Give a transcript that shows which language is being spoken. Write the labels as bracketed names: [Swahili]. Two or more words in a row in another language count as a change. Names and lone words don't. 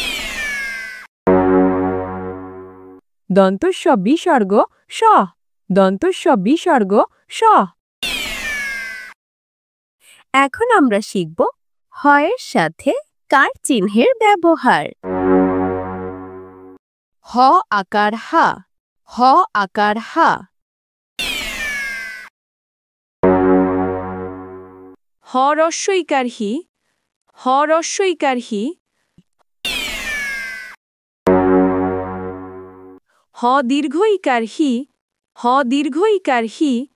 [Bangla] দন্ত স বিসর্গ স, দন্ত স বিসর্গ স। এখন আমরা শিখব হয়ের সাথে কার চিহ্নের ব্যবহার। হ আকার হা, হ আকার হা। হ রস্য ইকার হি, হ রস্য ইকার হি। হ দীর্ঘ ইকার হি, হ দীর্ঘ ইকার হি।